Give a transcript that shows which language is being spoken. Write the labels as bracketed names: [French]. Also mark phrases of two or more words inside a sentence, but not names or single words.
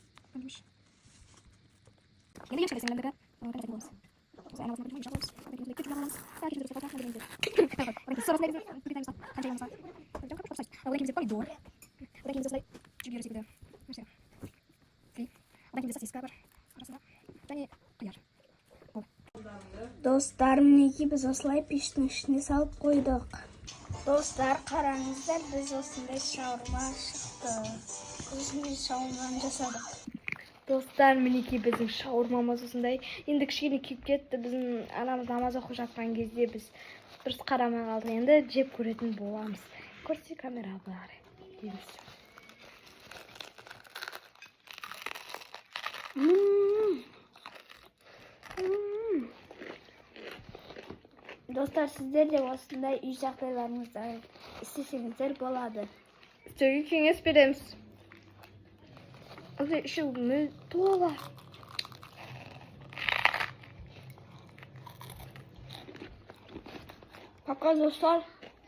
[Kazakh] Енді ең сіңілімдікі қосатын боламыз. Осы айналасына бірден жағамыз. Одан кейін кетчуп жағамыз. Одан кейін сыр осындай помидор. Одан кейін осылай жүгері секілді. Одан кейін сосиска бар арасында. Және қияр. Dostlar, mineke biz осылай пештің ішіне салып қойдық. Dostlar, қараңыздар, біз осындай шаурма шықты. Осындай шаурманы жасадық. Достар, мінеки біздің шаурмамыз осындай. Енді кішкене күйіп кетті. Біздің анамыз намаз оқып жатқан кезде біз дұрыс қарамай қалдық. Енді жеп көретін боламыз. Көрсе камера бар. Dostlar, sizler de осындай үй жағдайларыңызда істесеңіздер болады. Істеуге кеңес береміз. Осындай іші тола бар. Пока, достар.